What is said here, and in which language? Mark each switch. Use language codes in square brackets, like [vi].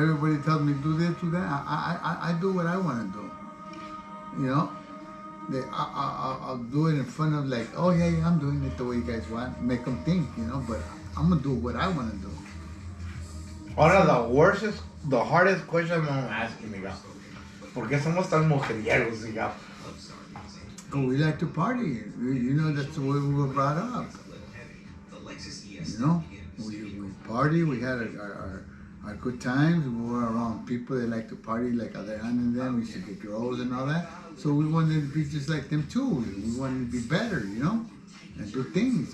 [en] Everybody tells me do this, do that. I do what I want to do. You know, I'll do it in front of like, oh yeah, I'm doing it the way you guys want. Make them think, you know. But I'm gonna do what I want to do. [es] Ahora, [en] the hardest question I'm gonna ask you, Miguel. [es] ¿Por qué somos tan mujeriegos, Miguel? [en] We like to party. You know, that's the way we were brought up. You know, we party. We had our good times. We were around people that like to party, like Adrian and them. We used to get girls and all that. So we wanted to be just like them too. We wanted to be better, you know, and do things.